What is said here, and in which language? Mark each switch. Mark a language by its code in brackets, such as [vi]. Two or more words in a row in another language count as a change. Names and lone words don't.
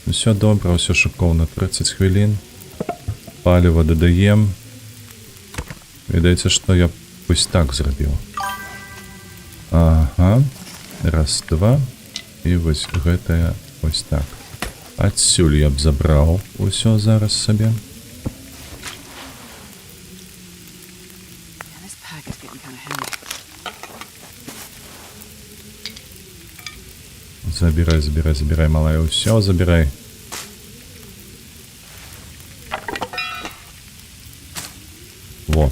[be] Усё добра, усё шыкоўна. 30 хвілін. Паліва дадаем. Відаеце, што я вось так зрабіў. Ага. Раз, два. І вось гэтае вось так. Адсюль я б забраў усё зараз сабе. [en] Man, this pack is getting kind of heavy. [ru] Забирай, забирай, забирай, [be] малая, усё забирай. Во.